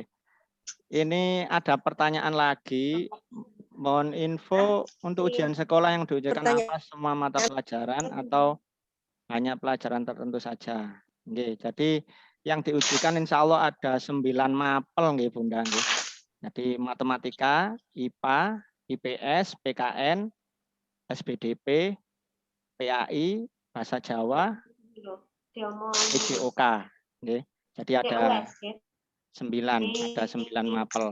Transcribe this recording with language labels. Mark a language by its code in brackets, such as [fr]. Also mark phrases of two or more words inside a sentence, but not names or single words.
[id] Ini ada pertanyaan lagi. Mohon info untuk ujian sekolah yang diujikan apa semua mata pelajaran atau hanya pelajaran tertentu saja. Oke, jadi yang diujikan insya Allah ada 9 mapel nggih Bunda nggih. Jadi matematika, IPA, IPS, PKN, SPDP, PAI, bahasa Jawa, PJOK. Nggih. Jadi ada 9 mapel.